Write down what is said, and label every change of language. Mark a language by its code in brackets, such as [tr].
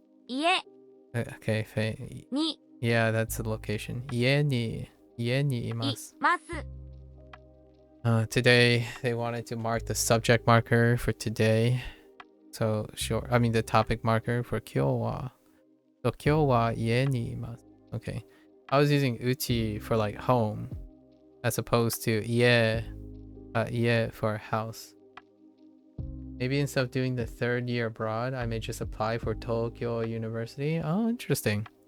[ja] 家。 [en] Okay, fine. [ja] に。 [en] Yeah, that's the location. [ja] 家にいます。 [en] Today, they wanted to mark the subject marker for today. So, sure. I mean, the topic marker for [ja] 今日は. So, 今日は家にいます. [en] Okay. I was using uchi for like home as opposed to 家 for house. Maybe instead of doing the third year abroad, I may just apply for Tokyo University. Oh, interesting.